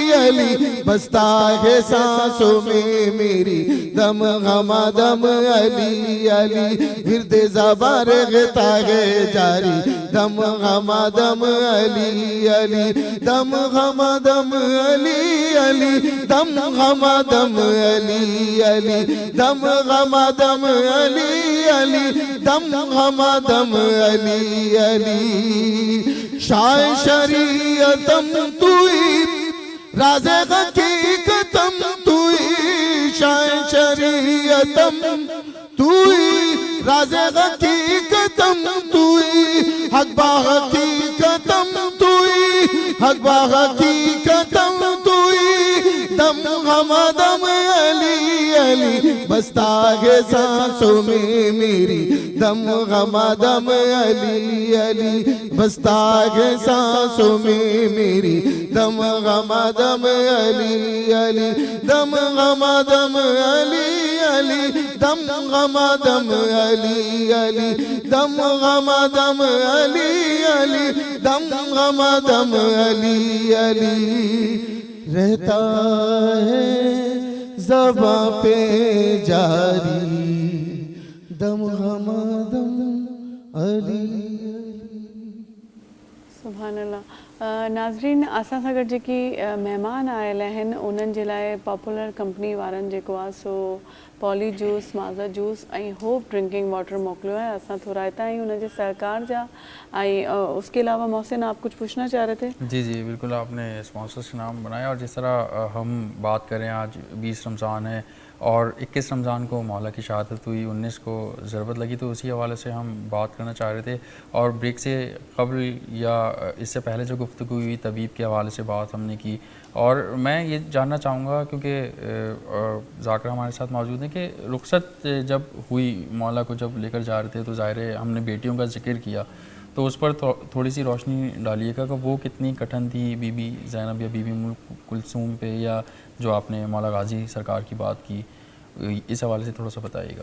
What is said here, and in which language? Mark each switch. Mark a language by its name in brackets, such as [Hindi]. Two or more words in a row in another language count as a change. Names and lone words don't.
[Urdu] علی بستا ہے سانسوں میں میری دم ہمدم علی علی ورد زبان رہتا ہے جاری دم ہمدم علی علی دم ہمدم علی علی دم ہمدم علی علی دم ہمدم علی علی دم ہمدم علی علی [Persian] شاہ شریعتم توئی راز حقیقتم توئی شاہ شریعتم توئی راز حقیقتم توئی حق با حقیقتم توئی حق با حقیقتم توئی دم ہمدم علی [Urdu] علی بستا ہے سانسوں میں میری دم ہمدم علی علی بستا ہے سانسوں میں میری دم ہمدم علی علی دم ہمدم علی علی دم ہمدم علی علی دم ہمدم علی علی دم ہمدم علی علی رہتا ہے زباں پہ جاری دم ہمدم علی [Arabic] سبحان اللہ. [Sindhi] नाज़रीन असां सां गॾु जेकी महिमान आयल आहिनि उन्हनि जे लाइ पॉपुलर कंपनी वारनि जेको आहे सो पॉली जूस माज़ा जूस ऐं होप [English] drinking water [Sindhi] मोकिलियो आहे। असां थोरा हितां आहियूं उनजे सरकार जा [Urdu] ऐं اس کے علاوہ محسن آپ کچھ پوچھنا چاہ رہے تھے? جی جی بالکل، آپ نے اسپانسرز کا نام بنایا اور جس طرح ہم بات کریں آج 20 رمضان ہے اور 21 رمضان کو مولا کی شہادت ہوئی، 19 کو ضربت لگی، تو اسی حوالے سے ہم بات کرنا چاہ رہے تھے. اور بریک سے قبل یا اس سے پہلے جو گفتگو ہوئی طبیب کے حوالے سے بات ہم نے کی، اور میں یہ جاننا چاہوں گا کیونکہ ذاکر ہمارے ساتھ موجود ہیں کہ رخصت جب ہوئی مولا کو جب لے کر جا رہے تھے تو ظاہر ہے ہم نے بیٹیوں کا ذکر کیا، تو اس پر تھوڑی سی روشنی ڈالیے گا کہ وہ کتنی کٹھن تھی، بی بی زینب یا بی بی ام کلثوم پہ، یا جو آپ نے مولا غازی سرکار کی بات کی، اس حوالے سے تھوڑا سا بتائیے گا.